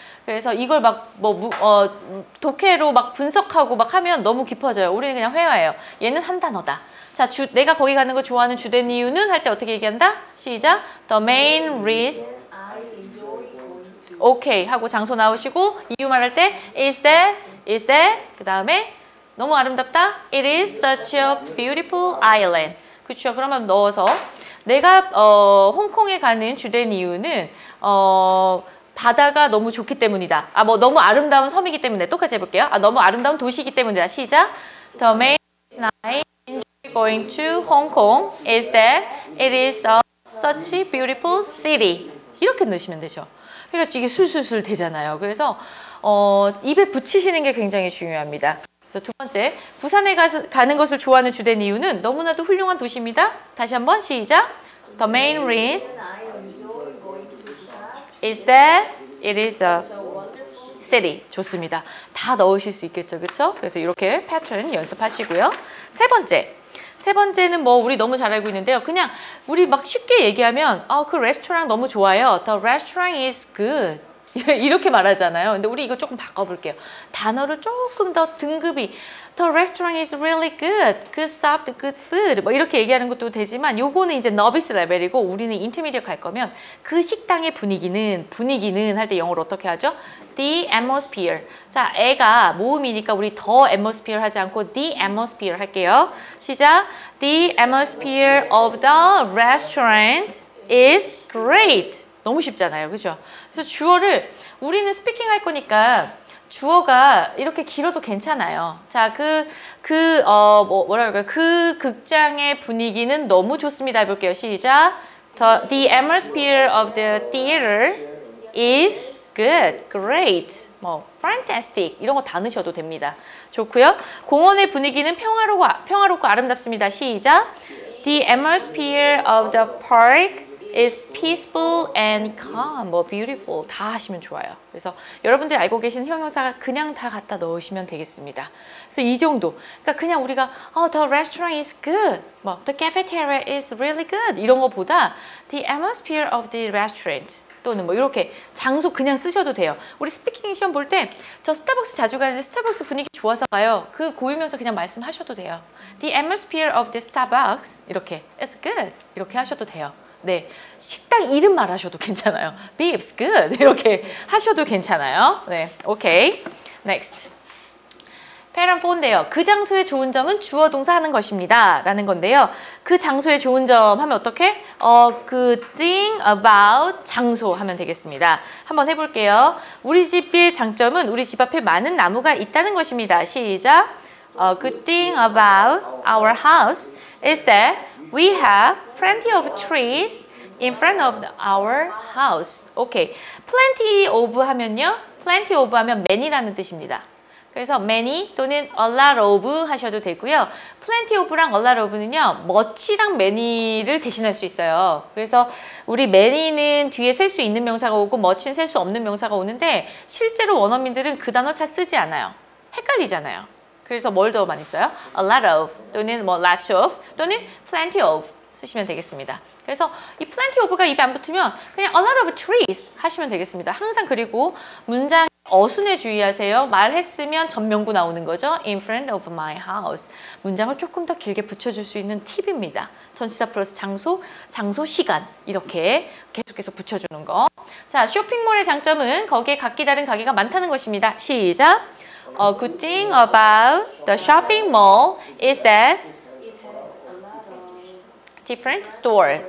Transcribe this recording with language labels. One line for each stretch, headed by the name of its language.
Korean: 그래서 이걸 막 독해로 막 분석하고 막 하면 너무 깊어져요. 우리는 그냥 회화예요. 얘는 한 단어다. 자, 내가 거기 가는 거 좋아하는 주된 이유는 할 때 어떻게 얘기한다? 시작.
English: The main reason.
Korean: 오케이 하고 장소 나오시고 이유 말할 때 is that 그 다음에 너무 아름답다.
English: It is such a beautiful island.
Korean: 그렇죠. 그러면 넣어서 내가 홍콩에 가는 주된 이유는 바다가 너무 좋기 때문이다. 너무 아름다운 섬이기 때문에 똑같이 해볼게요. 너무 아름다운 도시이기 때문이다. 시작.
English: The main reason I enjoy going to Hong Kong is that it is such a beautiful city.
Korean: 이렇게 넣으시면 되죠. 그러니까 이게 술술술 되잖아요. 그래서 입에 붙이시는 게 굉장히 중요합니다. 그래서 두 번째, 부산에 가는 것을 좋아하는 주된 이유는 너무나도 훌륭한 도시입니다. 다시 한번 시작.
English: The main reason is that it is a city.
Korean: 좋습니다. 다 넣으실 수 있겠죠, 그렇죠? 그래서 이렇게 패턴 연습하시고요. 세 번째는 우리 너무 잘 알고 있는데요. 그냥 우리 막 쉽게 얘기하면 그 레스토랑 너무 좋아요.
English: The restaurant is good.
Korean: 이렇게 말하잖아요. 근데 우리 이거 조금 바꿔볼게요. 단어를 조금 더 등급이
English: The restaurant is really good. Good served, good food.
Korean: 이렇게 얘기하는 것도 되지만 요거는 이제 novice 레벨이고 우리는 intermediate 갈 거면 그 식당의 분위기는 할 때 영어로 어떻게 하죠? The atmosphere. 자, 애가 모음이니까 우리 the atmosphere 하지 않고 the atmosphere 할게요. 시작.
English: The atmosphere of the restaurant is great.
Korean: 너무 쉽잖아요. 그죠? 그래서 주어를 우리는 스피킹 할 거니까 주어가 이렇게 길어도 괜찮아요. 자, 그 극장의 분위기는 너무 좋습니다. 해볼게요. 시작.
English: The atmosphere of the theater is good, great, fantastic
Korean: 이런 거 다 넣으셔도 됩니다. 좋고요. 공원의 분위기는 평화롭고 아름답습니다. 시작.
English: The atmosphere of the park is peaceful and calm, beautiful
Korean: 다 하시면 좋아요. 그래서 여러분들이 알고 계신 형용사가 그냥 다 갖다 넣으시면 되겠습니다. 그래서 이 정도. 그러니까 그냥 우리가
English: the restaurant is good, the cafeteria is really good
Korean: 이런 거보다
English: the atmosphere of the restaurant
Korean: 또는 이렇게 장소 그냥 쓰셔도 돼요. 우리 스피킹 시험 볼 때 저 스타벅스 자주 가는데 스타벅스 분위기 좋아서 가요. 그 고유명사 그냥 말씀하셔도 돼요.
English: The atmosphere of the Starbucks 이렇게 is good
Korean: 이렇게 하셔도 돼요. 네, 식당 이름 말하셔도 괜찮아요.
English: Beef's good
Korean: 이렇게 하셔도 괜찮아요. 네, 오케이. Next. 패런 4인데요. 그 장소의 좋은 점은 주어 동사 하는 것입니다. 라는 건데요. 그 장소의 좋은 점 하면 어떻게? 그 thing about 장소 하면 되겠습니다. 한번 해볼게요. 우리 집의 장점은 우리 집 앞에 많은 나무가 있다는 것입니다. 시작.
English: Good thing about our house is that we have plenty of trees in front of our house.
Korean: 오케이. plenty of 하면요. plenty of 하면 many라는 뜻입니다. 그래서 many 또는 a lot of 하셔도 되고요. plenty of랑 a lot of는요. much랑 many를 대신할 수 있어요. 그래서 우리 many는 뒤에 셀 수 있는 명사가 오고 much는 셀 수 없는 명사가 오는데 실제로 원어민들은 그 단어 잘 쓰지 않아요. 헷갈리잖아요. 그래서 뭘 더 많이 써요? a lot of 또는 lots of 또는 plenty of 쓰시면 되겠습니다. 그래서 이 plenty of가 입에 안 붙으면 그냥
English: a lot of trees
Korean: 하시면 되겠습니다. 항상 그리고 문장 어순에 주의하세요. 말했으면 전명구 나오는 거죠.
English: In front of my house.
Korean: 문장을 조금 더 길게 붙여줄 수 있는 팁입니다. 전치사 플러스 장소, 시간 이렇게 계속 붙여주는 거. 자, 쇼핑몰의 장점은 거기에 각기 다른 가게가 많다는 것입니다. 시작.
English: A good thing about the shopping mall is that different store.